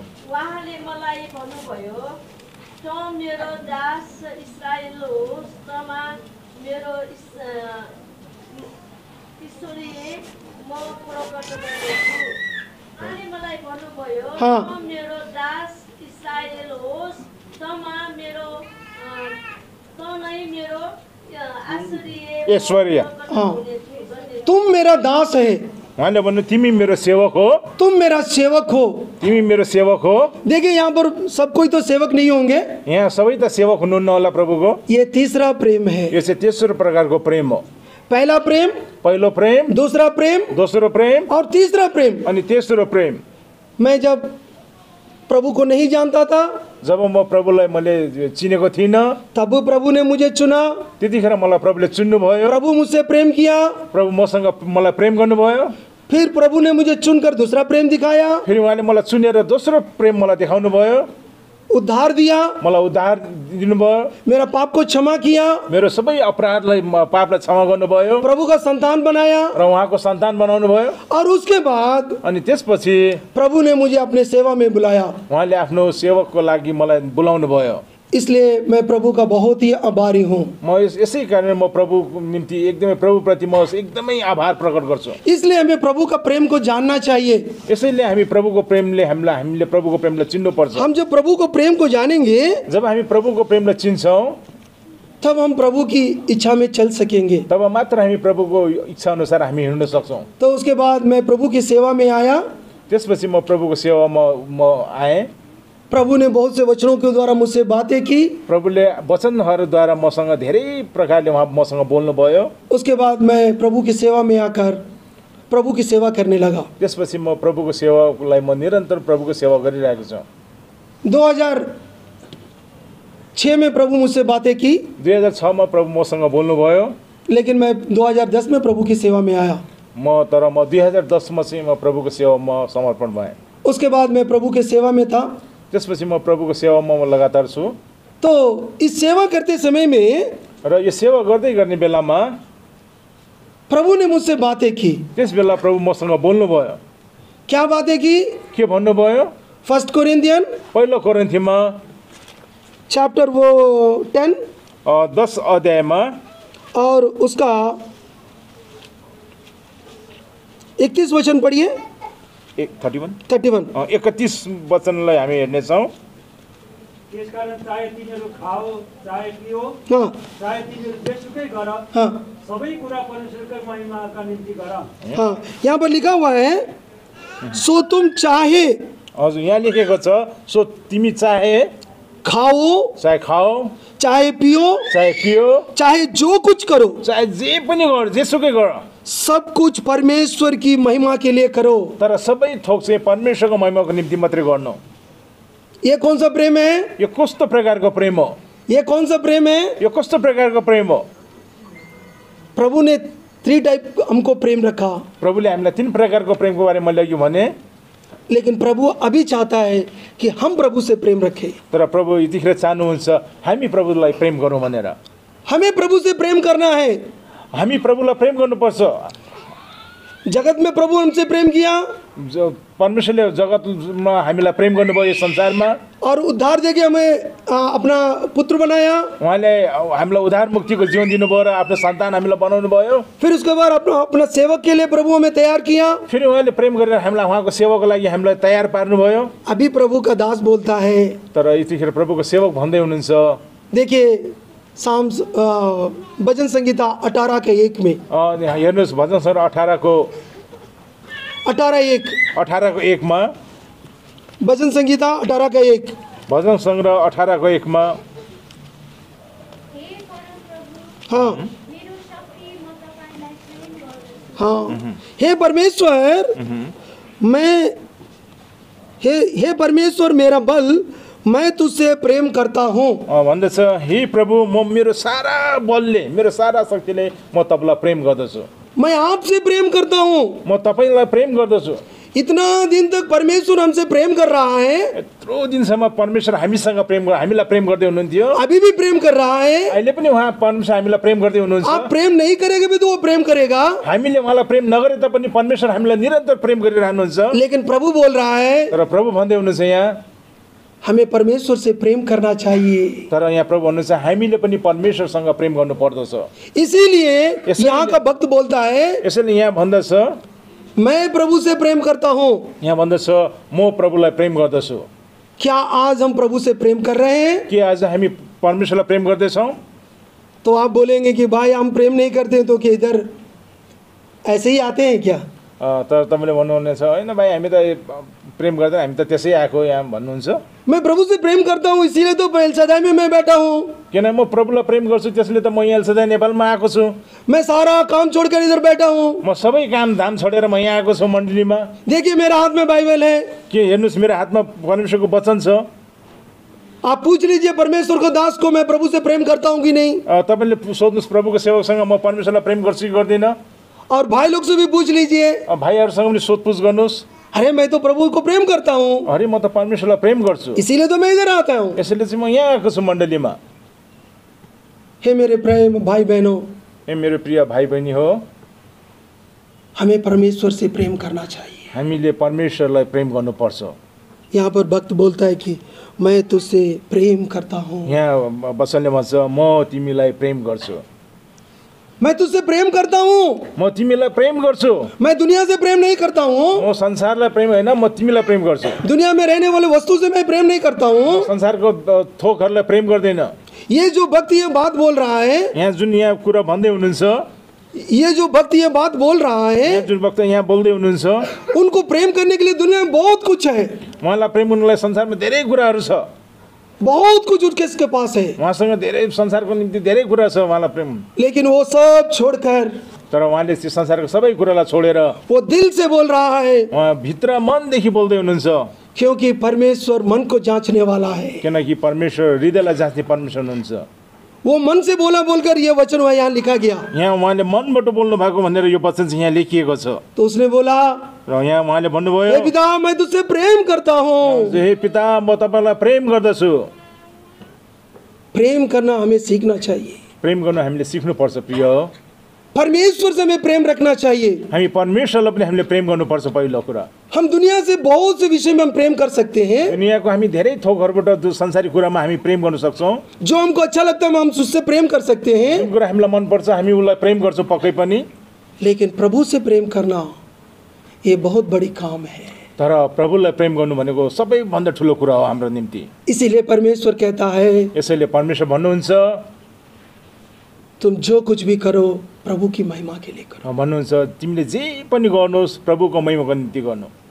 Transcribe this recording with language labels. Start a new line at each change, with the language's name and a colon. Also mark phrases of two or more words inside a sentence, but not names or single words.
Nepali: उहाँले मलाई भन्नुभयो, त मेरो दास इस्राएल होस्, तमा मेरो ईश्वरीय म प्रकट गर्नेछु। उहाँले मलाई भन्नुभयो, त मेरो दास इस्राएल होस्, तमा मेरो त नै मेरो ऐश्वर्य।
Hindi: तुम मेरा दास है,
Nepali: उहाँले भन्नु तिमी मेरो सेवक हो,
Hindi: तुम मेरा सेवक हो।
Nepali: तिमी मेरो सेवक हो।
Hindi: देखिए यहाँ पर सब कोई तो सेवक नहीं होंगे,
Nepali: यहाँ सबै त सेवक हुनुहुन्न होला प्रभुको।
Hindi: ये तीसरा प्रेम है।
Nepali: यो चाहिँ तेस्रो प्रकारको प्रेम हो।
Hindi: पहला प्रेम,
Nepali: पहिलो प्रेम,
Hindi: दूसरा प्रेम,
Nepali: दोस्रो प्रेम
Hindi: और तीसरा प्रेम।
Nepali: अनि तेस्रो प्रेम।
Hindi: मैं जब प्रभु को नहीं जानता था,
Nepali: जब म प्रभुलाई मैले चिनेको थिइनँ,
Hindi: तब प्रभु ने मुझे चुना।
Nepali: त्यतिखेर मलाई प्रभुले चुन्नुभयो।
Hindi: प्रभु मुझसे प्रेम किया,
Nepali: प्रभु मसँग मलाई प्रेम गर्नुभयो।
Hindi: फिर प्रभु ने मुझे चुनकर दूसरा प्रेम दिखाया।
Nepali: फेरि उहाँले मलाई चुनेर दोस्रो प्रेम मलाई देखाउनु भयो।
Hindi: उद्धार दिया,
Nepali: मलाई उद्धार दिनुभयो।
Hindi: मेरा पाप को क्षमा किया,
Nepali: मेरो सबै अपराधलाई पापलाई क्षमा गर्नुभयो।
Hindi: प्रभु का संतान बनाया,
Nepali: र उहाँको सन्तान बनाउनु भयो।
Hindi: और उसके बाद
Nepali: अनि त्यसपछि
Hindi: प्रभु ने मुझे अपने सेवा में बुलाया।
Nepali: उहाँले आफ्नो सेवकको लागि मलाई बोलाउनु भयो।
Hindi: इसलिए मैं प्रभु का बहुत ही आभारी हूँ।
Nepali: म यसै कारण म प्रभुको निम्ति एकदमै प्रभुप्रति म एकदमै आभार प्रकट गर्छु।
Hindi: इसलिए हमें प्रभु का प्रेम को जानना चाहिए।
Nepali: यसैले हामी प्रभुको प्रेमले हामीले प्रभुको प्रेमलाई चिन्नुपर्छ।
Hindi: हम जब प्रभु को प्रेम को जानेंगे,
Nepali: जब हामी प्रभुको प्रेमलाई चिन्छौँ,
Hindi: तब हम प्रभु की इच्छा में चल सकेंगे।
Nepali: तब मात्र हामी प्रभुको इच्छा अनुसार हामी हिँड्न सक्छौँ।
Hindi: तो उसके बाद मैं प्रभु की सेवा में आया।
Nepali: त्यसपछि म प्रभुको सेवामा म आएँ।
Hindi: प्रभु ने बहुत से वचनों के द्वारा मुझसे बातें की।
Nepali: प्रभुले वचनहरूद्वारा मसँग धेरै प्रकारले उहाँ मसँग बोल्नुभयो।
Hindi: उसके बाद मैं प्रभु की सेवा में आकर प्रभु की सेवा करने लगा।
Nepali: त्यसपछि म प्रभुको सेवालाई म निरन्तर प्रभुको सेवा गरिरहेको छु।
Hindi: 2006 में प्रभु मुझसे बातें की।
Nepali: 2006 मा प्रभु मसँग बोल्नुभयो।
Hindi: लेकिन मैं 2010 में प्रभु की सेवा में आया।
Nepali: म 2010 मा चाहिँ म प्रभुको सेवामा समर्पण भएँ।
Hindi: उसके बाद मैं प्रभु के सेवा में था।
Nepali: त्यसपछि म प्रभुको सेवामा लगातार छु।
Hindi: तो इस सेवा करते समय में
Nepali: र यो सेवा गर्दै गर्ने बेलामा
Hindi: प्रभु ने मुझसे बातें की।
Nepali: त्यस बेला प्रभु मसँग बोल्नुभयो।
Hindi: क्या बातें की?
Nepali: के भन्नुभयो?
Hindi: 1 कोरिन्थियन
Nepali: पहिलो कोरिन्थीमा
Hindi: चैप्टर
Nepali: 10 अध्यायमा
Hindi: और उसका 31 वचन पढ़िए।
Nepali: 31 वचनलाई हामी हेर्नेछौँ। त्यसकारण चाहे तिमीहरू खाओ चाहे पियो, चाहे तिमीहरू जेसुकै गर, सबै कुरा परमेश्वरकै महिमाका निम्ति गर।
Hindi: यहाँ पर लिखा हुआ है, सो तुम चाहे।
Nepali: हजुर, यहाँ लेखेको छ, सो तिमी चाहे खाओ,
Hindi: चाहे खाओ, चाहे पियो, चाहे जो कुछ करो,
Nepali: चाहे जे पनि गर, जेसुकै गर,
Hindi: सब कुछ परमेश्वर की महिमा के लिए करो।
Nepali: तर सबै थोक चाहिँ परमेश्वरको महिमाको निम्ति मात्रै गर्नु।
Hindi: ये कौन सा प्रेम है?
Nepali: यो कस्तो प्रकारको प्रेम हो?
Hindi: ये कौन सा प्रेम है?
Nepali: यो कस्तो प्रकारको प्रेम हो?
Hindi: प्रभु ने 3 टाइप हमको प्रेम रखा,
Nepali: प्रभुले हामीलाई 3 प्रकारको प्रेमको बारेमा मैले अघि भने।
Hindi: लेकिन प्रभु अभी चाहता है कि हम प्रभु से प्रेम रखें।
Nepali: तर प्रभु यतिखेर चाहनुहुन्छ हामी प्रभुलाई प्रेम गरौँ भनेर।
Hindi: हमें प्रभु से प्रेम करना है।
Nepali: हामी प्रभुलाई प्रेम गर्नुपर्छ।
Hindi: जगत में प्रभु हमसे प्रेम किया,
Nepali: परमेश्वरले जगतमा हामीलाई प्रेम गर्नुभयो यो संसारमा,
Hindi: और उद्धार देके हमें अपना पुत्र बनाया।
Nepali: उहाँले हामीलाई उद्धार मुक्तिको जीवन दिनुभयो र आफ्नो सन्तान हामीलाई बनाउनु भयो।
Hindi: फिर उसके बाद अपना सेवक के लिए प्रभु हमें तैयार किया।
Nepali: फेरि उहाँले प्रेम गरेर हामीलाई उहाँको सेवाको लागि हामीलाई तयार पार्नुभयो।
Hindi: अभी प्रभु का दास बोलता है,
Nepali: तर यतिखेर प्रभुको सेवक भन्दै हुनुहुन्छ।
Hindi: देखिए साम्स भजन संहिता 18 के 1 में,
Nepali: हेर्नुहोस् भजन सङ्ग्रह 18 को 1 मा,
Hindi: भजन संहिता 18 का 1,
Nepali: भजन सङ्ग्रह 18 को 1 मा,
Hindi: हाँ हाँ, हे परमेश्वर हे परमेश्वर मेरा बल, मैं तुझसे प्रेम करता हूँ।
Nepali: भन्दछ, हे प्रभु म मेरो सारा बलले मेरो सारा शक्तिले म तपाईँलाई प्रेम गर्दछु।
Hindi: मैं आपसे प्रेम करता हूँ।
Nepali: म तपाईँलाई प्रेम गर्दछु।
Hindi: इतना दिन तक परमेश्वर हमसे प्रेम कर रहा है,
Nepali: यत्रो दिनसम्म परमेश्वर हामीलाई प्रेम गर्दै हुनुहुन्थ्यो,
Hindi: अभी भी प्रेम कर रहा है।
Nepali: अहिले पनि उहाँ परमेश्वर हामीलाई प्रेम गर्दै हुनुहुन्छ।
Hindi: आप प्रेम नहीं करेंगे भी तो वो प्रेम करेगा।
Nepali: हामीले उहाँलाई प्रेम नगरे तापनि परमेश्वर हामीलाई निरन्तर प्रेम गरिरहनुहुन्छ।
Hindi: लेकिन प्रभु बोल रहा है,
Nepali: तर प्रभु भन्दै हुनुहुन्छ यहाँ
Hindi: हमें परमेश्वर से प्रेम करना चाहिए।
Nepali: तर यहाँ प्रभु भन्नुहुन्छ हामीले पनि परमेश्वरसँग प्रेम गर्नु पर्दछ।
Hindi: इसीलिए यहाँ का भक्त बोलता है,
Nepali: यसैले यहाँ भन्दछ
Hindi: मैं प्रभु से प्रेम करता हूँ।
Nepali: यहाँ भन्दछ म प्रभुलाई प्रेम गर्दछु।
Hindi: क्या आज हम प्रभु से प्रेम कर रहे हैं?
Nepali: के आज हामी परमेश्वरलाई प्रेम गर्दैछौँ?
Hindi: तो आप बोलेंगे कि भाई हम प्रेम नहीं करते तो कि इधर ऐसे ही आते हैं क्या?
Nepali: तर तपाईँले भन्नुहुनेछ होइन भाइ हामी त प्रेम गर्दैन, हामी त त्यसै आएको यहाँ भन्नुहुन्छ।
Hindi: मैं प्रभु से प्रेम करता हूँ इसीलिए तो एलसादाई में मैं बैठा हूँ।
Nepali: किन म प्रभुलाई प्रेम गर्छु त्यसले त म यहाँ एलसादाई नेपालमा आएको छु।
Hindi: मैं सारा काम छोड़कर इधर बैठा हूँ।
Nepali: म सबै काम धाम छोडेर म यहाँ आएको छु मण्डलीमा।
Hindi: देखिए मेरा हाथ में बाइबल है।
Nepali: के हेर्नुहोस् मेरो हातमा परमेश्वरको वचन छ।
Hindi: आप पूछ लीजिए परमेश्वर को दास को मैं प्रभु से प्रेम करता हूँ कि नहीं।
Nepali: तपाईँले सोध्नुहोस् प्रभुको सेवकसँग म परमेश्वरलाई प्रेम गर्छु कि गर्दिनँ।
Hindi: और भाई लोग से भी पूछ लीजिए,
Nepali: भाइहरूसँग पनि सोधपुछ गर्नुहोस्।
Hindi: अरे मैं तो प्रभु को प्रेम करता हूँ,
Nepali: अरे म त परमेश्वरलाई प्रेम गर्छु,
Hindi: इसीलिए तो मैं इधर आता हूँ।
Nepali: यसैले चाहिँ म यहाँ आएको छु मण्डलीमा।
Hindi: हे मेरे प्रेम भाई बहनों,
Nepali: ए मेरो प्रिय भाइ बहिनी हो,
Hindi: हमें परमेश्वर से प्रेम करना चाहिए।
Nepali: हामीले परमेश्वरलाई प्रेम गर्नुपर्छ।
Hindi: यहाँ पर भक्त बोलता है कि मैं तुझसे प्रेम करता हूँ।
Nepali: यहाँ वचनले भन्छ म तिमीलाई प्रेम गर्छु।
Hindi: मैं तुझसे प्रेम करता हूँ,
Nepali: म तिमीलाई प्रेम गर्छु।
Hindi: मैं दुनिया से प्रेम नहीं करता हूँ।
Nepali: म संसारलाई प्रेम होइन, म तिमीलाई प्रेम गर्छु।
Hindi: दुनिया में रहने वाले वस्तु से मैं प्रेम नहीं करता हूँ।
Nepali: संसारको थोकहरूलाई प्रेम गर्दैन।
Hindi: ये जो भक्त ये बात बोल रहा है,
Nepali: यहाँ जुन यहाँ कुरा भन्दै हुनुहुन्छ,
Hindi: ये जो भक्त ये बात बोल रहा है,
Nepali: जुन भक्त यहाँ बोल्दै हुनुहुन्छ,
Hindi: उनको प्रेम करने के लिए दुनिया में बहुत कुछ है।
Nepali: उहाँलाई प्रेम गर्नलाई संसारमा धेरै कुराहरू छ।
Hindi: बहुत कुछ उसके पास है,
Nepali: उहाँसँग धेरै संसारको निम्ति धेरै कुरा छ उहाँलाई प्रेम।
Hindi: लेकिन वो सब छोड़कर,
Nepali: तर उहाँले त्यो संसारको सबै कुरालाई छोडेर
Hindi: वो दिल से बोल रहा है,
Nepali: उहाँ भित्र मनदेखि बोल्दै हुनुहुन्छ।
Hindi: क्योंकि परमेश्वर मन को जांचने वाला है।
Nepali: किनकि परमेश्वर हृदयलाई जाँच्ने परमेश्वर हुनुहुन्छ।
Hindi: वो मन से बोला बोलकर ये वचन यहाँ लिखा गया।
Nepali: यहाँ उहाँले मनबाट बोल्नु भएको भनेर यो वचन चाहिँ यहाँ लेखिएको छ।
Hindi: तो उसने बोला,
Nepali: र यहाँ उहाँले भन्नुभयो,
Hindi: हे पिता मैं तुझसे प्रेम करता हूँ।
Nepali: हे पिता म तपाईँलाई प्रेम गर्दछु।
Hindi: प्रेम करना हमें सीखना चाहिए।
Nepali: प्रेम गर्न हामीले सिक्नुपर्छ प्रिय हो।
Hindi: परमेश्वर से हमें प्रेम रखना चाहिए।
Nepali: हामी परमेश्वरलाई पनि हामीले प्रेम गर्नुपर्छ। पहिलो कुरा,
Hindi: हम दुनिया से बहुत से विषय में हम प्रेम कर सकते हैं।
Nepali: दुनियाको हामी धेरै थोकहरूबाट संसारी कुरामा हामी प्रेम गर्न सक्छौँ।
Hindi: जो हमको अच्छा लगता है हम उससे प्रेम कर सकते हैं।
Nepali: जुन कुरा हामीलाई मनपर्छ हामी उसलाई प्रेम गर्छौँ पक्कै पनि।
Hindi: लेकिन प्रभु से प्रेम करना ये बहुत बड़ी काम है।
Nepali: तर प्रभुलाई प्रेम गर्नु भनेको सबैभन्दा ठुलो कुरा हो हाम्रो निम्ति।
Hindi: इसीलिए परमेश्वर कहता है,
Nepali: यसैले परमेश्वर भन्नुहुन्छ,
Hindi: तुम जो कुछ भी करो प्रभु की महिमा के लिए करो।
Nepali: भन्नुहुन्छ तिमीले जे पनि गर्नुहोस् प्रभुको महिमाको निम्ति गर्नु।